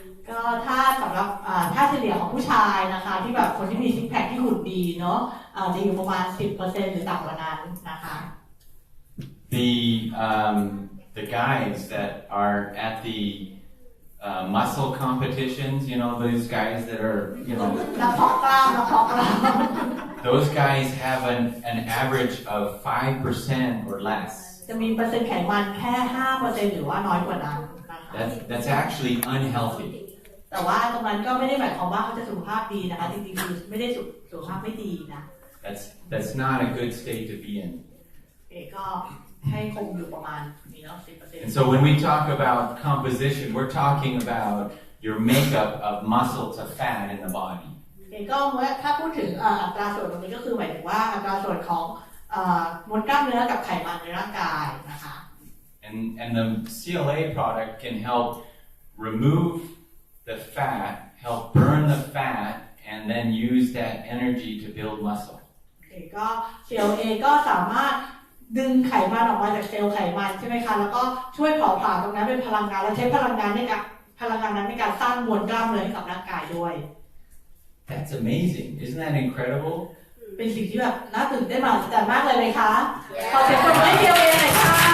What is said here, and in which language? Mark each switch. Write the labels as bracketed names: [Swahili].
[Thai] ก็ถ้าสำหรับถ้าเฉลี่ยของผู้ชายนะคะที่แบบคนที่มีซิกแพคที่หุ่นดีเนาะจะอยู่ประมาณ 10% หรือต่ำกว่านั้นนะคะ [English] The guys that are at the muscle competitions, you know, those guys that are, you know, [Thai] นักเพาะกล้ามนักเพาะกล้าม [English] those guys have an average of 5% or less. [Thai] จะมีเปอร์เซ็นต์ไขมันแค่ 5% หรือว่าน้อยกว่านั้นนะคะ [English] That's actually unhealthy. [Thai] แต่ว่าตรงนั้นก็ไม่ได้หมายความว่าเขาจะสุขภาพดีนะคะจริงๆคือไม่ได้สุขภาพไม่ดีนะ [English] That's not a good state to be in. [Thai] ก็ให้คงอยู่ประมาณนี้เนาะ 10% [English] And so when we talk about composition, we're talking about your makeup of muscle to fat in the body. [Thai] ก็เมื่อถ้าพูดถึงอัตราส่วนตรงนี้ก็คือหมายถึงว่าอัตราส่วนของมวลกล้ามเนื้อกับไขมันในร่างกายนะคะ [English] And the CLA product can help remove the fat, help burn the fat, and then use that energy to build muscle. [Thai] ก็ CLA ก็สามารถดึงไขมันออกมาจากเซลล์ไขมันใช่ไหมคะแล้วก็ช่วยเผาผลาญตรงนั้นเป็นพลังงานและใช้พลังงานนั้นในการสร้างมวลกล้ามเนื้อให้กับร่างกายด้วย [English] That's amazing. Isn't that incredible? [Thai] เป็นสิ่งที่แบบน่าตื่นเต้นมากจัดมากเลยไหมคะขอเสียงปรบมือให้ CLA หน่อยค่ะ